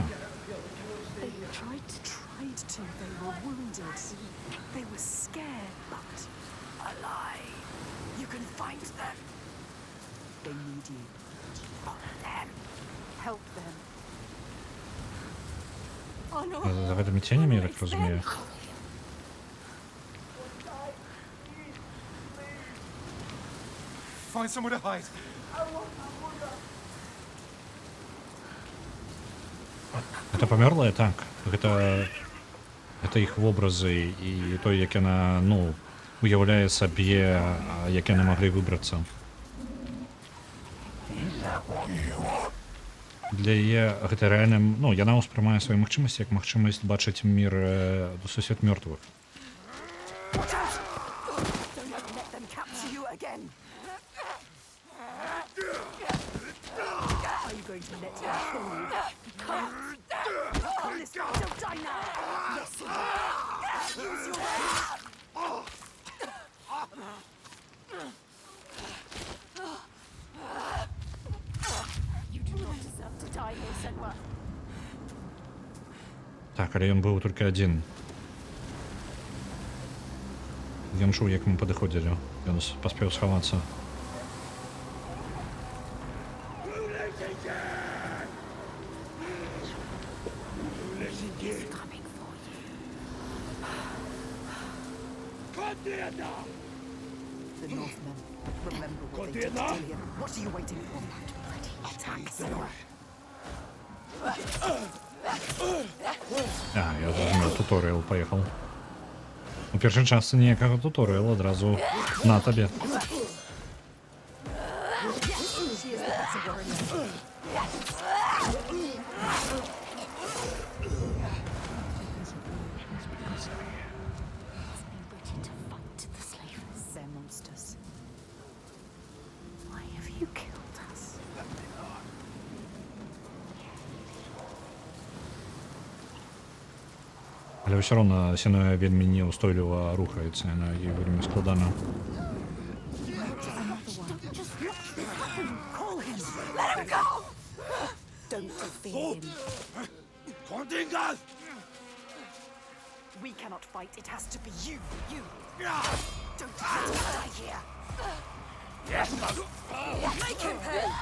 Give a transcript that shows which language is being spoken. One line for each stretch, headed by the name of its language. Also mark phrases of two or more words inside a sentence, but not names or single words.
English: They tried to. They were wounded. They were scared, but alive. You can find them. They need you. Help them. Help them. Oh no.
Belarusian: За гэтымі ценямі,
Ukrainian: я так розумію.
English: Find somewhere to hide.
Belarusian: Гэта памёрлая, так. Гэта іх вобразы і той, як яна, ну, уяўляе сабе, як яны маглі выбрацца. Для яе гэта рэальна, ну, яна ўспрымае свае магчымасці як магчымасць бачыць мір, сусвет мёртвых.
English: Watch out! Don't let them capture you again. Are you going to let them kill you? Come on, this way. Don't die now. Yes, you will. Use your rage. You do not deserve to die here, Senua.
Belarusian: Так, але ён быў толькі адзін. Ён чуў, як мы падыходзілі. Ён паспеў схавацца.
English: Coming for you. The Northmen. Remember what they did to Dillion. What are you waiting for? Attack, Senua.
Belarusian: Я зразумеў, туторыял паехаў. У першай частцы ніякага туторыяла, адразу на табе.
English: She is the better warrior. Ready to fight the slavers. They're monsters. Why have you killed us?
Belarusian: Але ўсё роўна Сенуя вельмі неўстойліва рухаецца, яна ёй вельмі складана.
English: Call him! Let him go! Don't defeat him. We cannot fight. It has to be you. You. Don't let him die here. Make him pay!